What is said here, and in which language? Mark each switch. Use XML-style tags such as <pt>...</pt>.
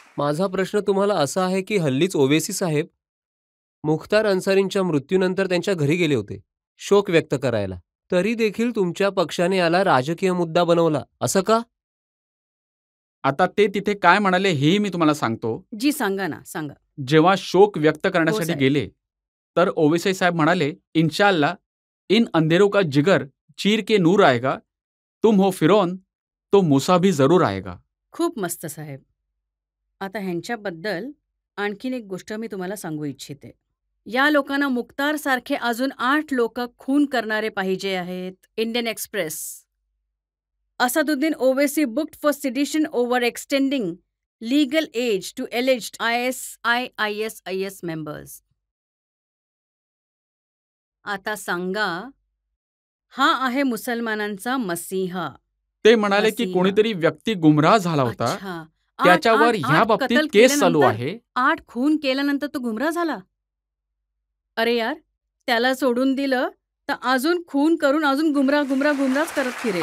<mr>माझा प्रश्न तुम्हाला असा आहे की हल्लीच ओवेसी साहेब मुख्तार अन्सारींच्या मृत्यूनंतर त्यांच्या घरी गेले होते शोक व्यक्त करायला. तरी देखील तुमच्या पक्षाने याला राजकीय मुद्दा बनवला, असं का? आता ते तिथे काय म्हणाले हेही मी तुम्हाला सांगतो. जी सांगा ना, सांगा. जेव्हा शोक व्यक्त करण्यासाठी साहेब. गेले तर ओवेसी साहेब म्हणाले,</mr> <hi>इंशाअल्लाह इन अंधेरों का जिगर चीर के नूर आएगा, तुम हो फिरौन तो मूसा भी जरूर आएगा.</hi> <mr>खूप मस्त साहेब. आता ह्यांच्याबद्दल आणखीन एक गोष्ट मी तुम्हाला सांगू इच्छिते. या लोकांना मुख्तार सारखे अजून 8 लोक खून करणारे पाहिजे आहेत. Indian express.</mr> <en>Asaduddin Owaisi booked for sedition over extending legal aid to alleged ISIS members.</en> <mr>आता सांगा, हा आहे मुसलमानांचा मसीहा. ते म्हणाले की मसीहा. कोणीतरी व्यक्ती गुमराह झाला होता, अच्छा. त्याच्यावर ह्या बाबतीत केस चालू आहे. 8 खून केल्यानंतर तो गुमराह झाला. अरे यार, त्याला सोडून दिलं तर अजून खून करून अजून गुमराहच करत फिरेल.</mr>